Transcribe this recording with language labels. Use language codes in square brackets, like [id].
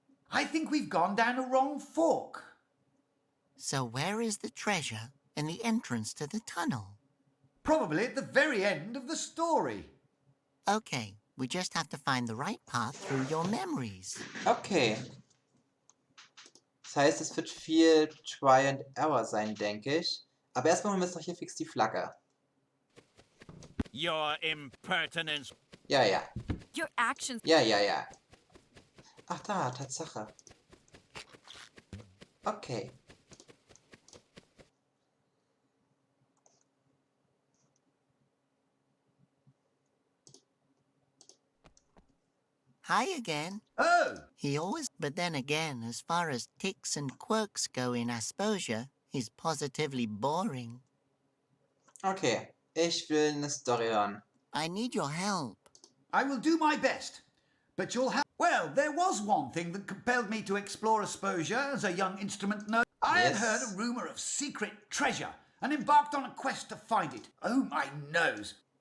[en] I think we've gone down a wrong fork. So where is the treasure and the entrance to the tunnel? Probably at the very end of the story. Okay, we just have to find the right path through your memories. Okay. [de] Das heißt, es wird viel [en] Try and Error [de] sein, denke ich. Aber erstmal holen wir uns doch hier fix die Flagge. [en] Your impertinence. [de] Ja, ja. [en] Your actions. [de] Ja, ja, ja. Ach da, Tatsache. Okay. [en] Hi again. Oh! But then again, as far as ticks and quirks go in Asposia, he's positively boring. [de] Okay, ich will eine Story hören. [en] I need your help. I will do my best. But you'll have... Well, there was one thing that compelled me to explore Asposia as a young instrument nerd. I had heard a rumour of secret treasure and embarked on a quest to find it. Oh, my nose.